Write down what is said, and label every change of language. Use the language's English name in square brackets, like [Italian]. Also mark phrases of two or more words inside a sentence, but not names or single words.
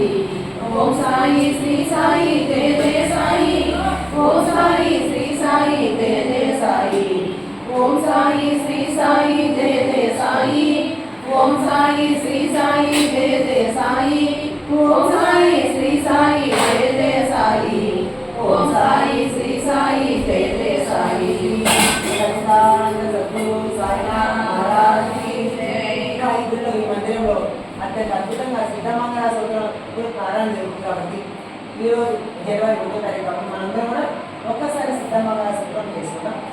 [Sanskrit] ओम साई श्री साई जय जय साई ओम साई श्री साई जय जय साई ओम साई श्री साई जय जय साई ओम साई श्री साई जय जय साई ओम साई श्री साई जय जय साई ओम साई श्री साई जय जय साई [Telugu] ఈ మందిరంలో అత్యంత అద్భుతంగా సిద్ధమంగళ సూత్రం ప్రారంభం జరుగుతుంది కాబట్టి ఈరోజు జనవరి 1వ తారీఖు కాబట్టి మనందరం కూడా ఒక్కసారి సిద్ధమంగళ సూత్రం చేసుకుందాం.